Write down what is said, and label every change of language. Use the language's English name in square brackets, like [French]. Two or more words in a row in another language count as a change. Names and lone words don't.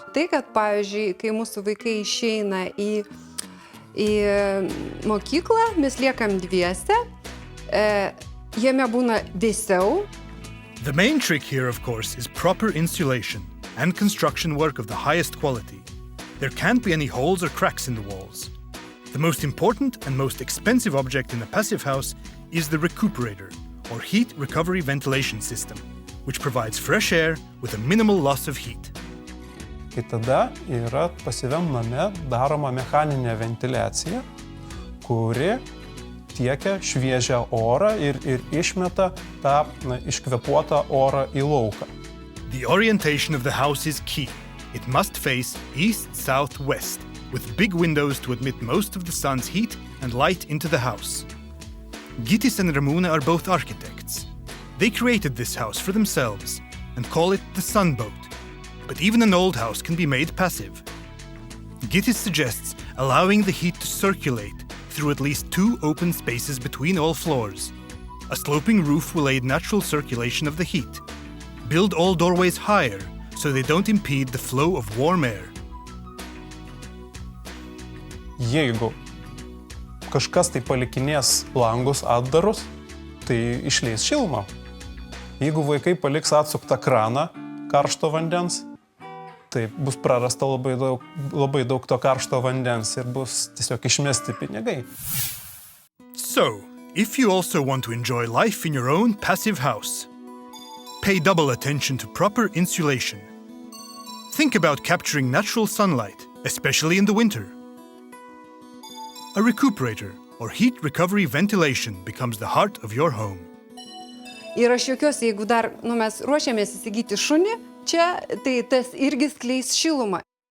[Lithuanian] Tai, kad, pavyzdžiui, kai mūsų vaikai išeina į mokyklą, mes liekam dviese, jame būna vėsiau. [English] The main trick here, of course, is proper insulation and construction work of the highest quality. There can't be any holes or cracks in the walls. The most important and most expensive object in a passive house is the recuperator, or heat recovery ventilation system, which provides fresh air with a minimal loss of heat. [Lithuanian] Kai tada yra pasyviam name daroma mechaninė ventiliacija, kuri tiekia šviežią orą ir išmeta tą iškvėpuotą orą į lauką. [English] The orientation of the house is key. It must face east, south, west, with big windows to admit most of the sun's heat and light into the house. Gytis and Ramūna are both architects. They created this house for themselves and call it the Sunboat. But even an old house can be made passive. Gytis suggests allowing the heat to circulate through at least 2 open spaces between all floors. A sloping roof will aid natural circulation of the heat. Build all doorways higher so they don't impede the flow of warm air. [Lithuanian] Jeigu kažkas tai palikinės langus atdarus, tai išleis šilumą. Jeigu vaikai paliks atsuktą kraną karšto vandens, tai bus prarasta labai daug to karšto vandens ir bus tiesiog išmesti pinigai. [English] So, if you also want to enjoy life in your own passive house, pay double attention to proper insulation. Think about capturing natural sunlight, especially in the winter. A recuperator, or heat recovery ventilation, becomes the heart of your home. [Lithuanian] Ir aš juokiuosi, jeigu dar mes ruošiamės įsigyti šunį, čia tai tas irgi skleis šilumą.